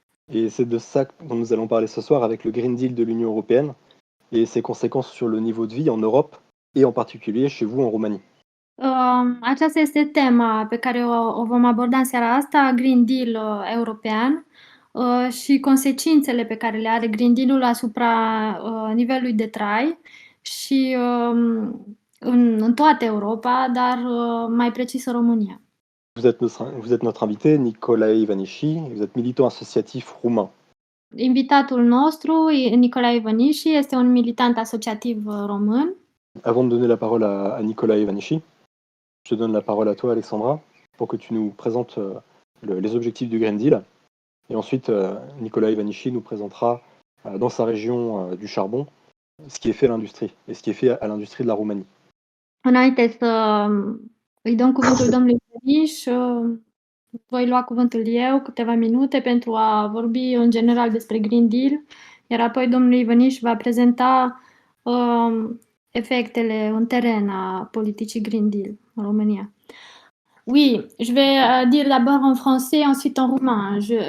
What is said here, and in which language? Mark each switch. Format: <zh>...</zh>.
<fr>Et c'est de ça dont nous allons parler ce soir avec le Green Deal de l'Union européenne et ses conséquences sur le niveau de vie en Europe et en particulier chez vous en Roumanie.</fr> <ro>Aceasta este tema pe care o vom aborda în seara asta, Green Deal european și consecințele pe care le are Green Deal-ul asupra nivelului de trai și în toată Europa, dar mai precis în România.</ro> <fr>Vous êtes notre invité, Nicolae Ivanishi, vous êtes militant associatif roumain.</fr> <ro>Invitatul nostru, Nicolae Ivanishi, este un militant asociativ român.</ro> <fr>Avant de donner la parole à Nicolae Ivanishi, je te donne la parole à toi, Alexandra, pour que tu nous présentes les objectifs du Green Deal. Et ensuite, Nicolae Ivanishi nous présentera dans sa région du charbon ce qui est fait à l'industrie et ce qui est fait à l'industrie de la Roumanie.</fr> <ro>Înainte să îi dăm cuvântul domnului Ivanish, voi lua cuvântul eu câteva minute pentru a vorbi în general despre Green Deal, iar apoi domnul Ivanish va prezenta effectele în teren a politicii Green Deal în România.</ro> <fr>Oui, je vais dire d'abord en français, ensuite en roumain.</fr>